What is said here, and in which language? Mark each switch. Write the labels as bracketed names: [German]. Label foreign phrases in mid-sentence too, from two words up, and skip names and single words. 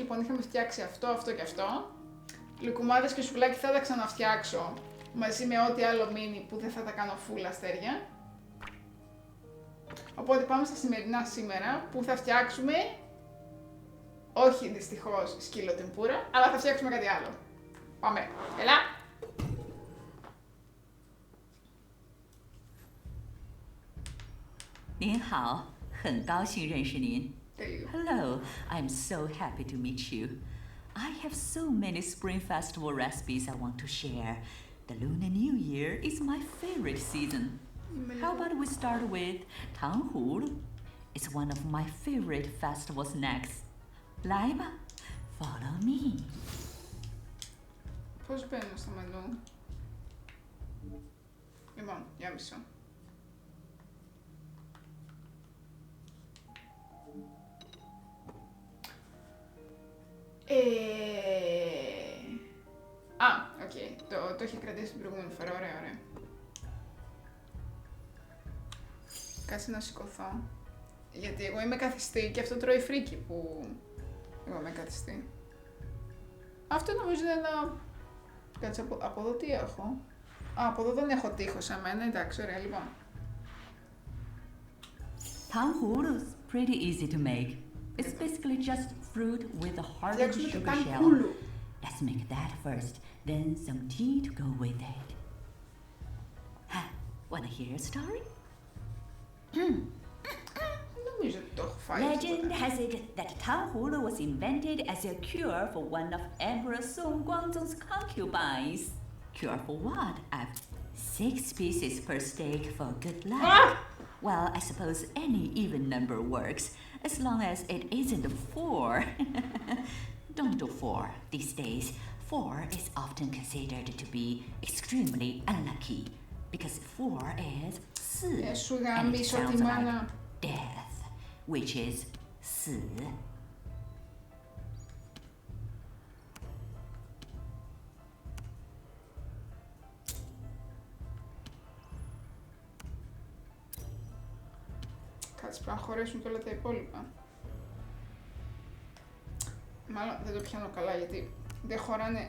[Greek] Λοιπόν, είχαμε φτιάξει αυτό, αυτό και αυτό. Λουκουμάδες και σουβλάκι θα τα ξαναφτιάξω μαζί με ό,τι άλλο μείνει που δεν θα τα κάνω full αστέρια. Οπότε πάμε στα σημερινά σήμερα που θα φτιάξουμε, όχι δυστυχώς σκύλο tempura, αλλά θα φτιάξουμε κάτι άλλο. Πάμε, έλα! [Chinese] 您好，很高兴认识您。 [Greek] Τέλειο. [English] Hello, I'm so happy to meet you. I have so many Spring Festival recipes I want to share. The Lunar New Year is my favorite season. How about we start with 糖葫芦? It's one of my favorite festival snacks. 来吧 follow me. [Greek] Πώς μπαίνω στο μενού? Λοιπόν, για μισό. Οκ. Το είχε κρατήσει την προηγούμενη φορά. Ωραία, ωραία. Κάτσε να σηκωθώ. Γιατί εγώ είμαι καθιστή και αυτό τρώει φρίκι που εγώ είμαι καθιστή. Αυτό νομίζω είναι ένα... Κάτσε, από εδώ τι έχω? Α, από εδώ δεν έχω τείχο σαν μένα. Εντάξει, ωραία, λοιπόν. [English] 糖葫芦 is pretty easy to make. It's basically just fruit with a hardened sugar shell. Let's make that first, then some tea to go with it. Wanna hear a story? [Greek] Νομίζω ότι το έχω φάει. [English] Legend has it that 糖葫芦 was invented as a cure for one of Emperor Song Guangzong's concubines. Cure for what? 6 pieces per steak for good luck. Ah! Well, I suppose any even number works, as long as it isn't 4. Don't do 4 these days. 4 is often considered to be extremely unlucky, because 4 is 4, [Greek] Σου [English] and it [Greek] γαμίσω τη [English] sounds like [Greek] μάνα. [English] death, which is 4. [Greek] Κάτσε, πρέπει να χωρέσουν και όλα τα υπόλοιπα. Μάλλον δεν το πιάνω καλά γιατί δεν χωράνε.